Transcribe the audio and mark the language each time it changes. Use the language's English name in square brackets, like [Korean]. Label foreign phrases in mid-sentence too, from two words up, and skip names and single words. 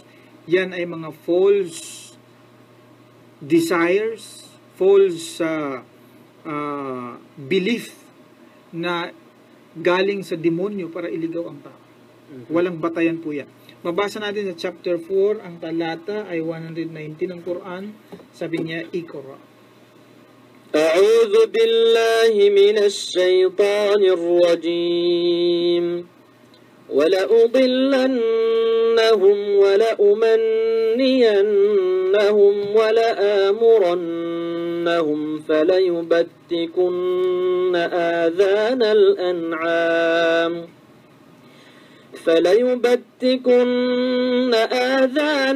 [Filipino] Yan ay mga [English] false desires, false belief [Filipino] na galing sa demonyo para iligaw ang tao. Walang batayan po yan. Mabasa natin sa chapter 4, ang talata ay 119 ng Quran. Sabi niya, Iqra. [Arabic] أعوذ بالله من الشيطان الرجيم. وَلَأُضِلَّنَّهُمْ وَلَأُمَنِّيَنَّهُمْ وَلَآمُرَنَّهُمْ فَلَيُبَتِّكُنَّ آذَانَ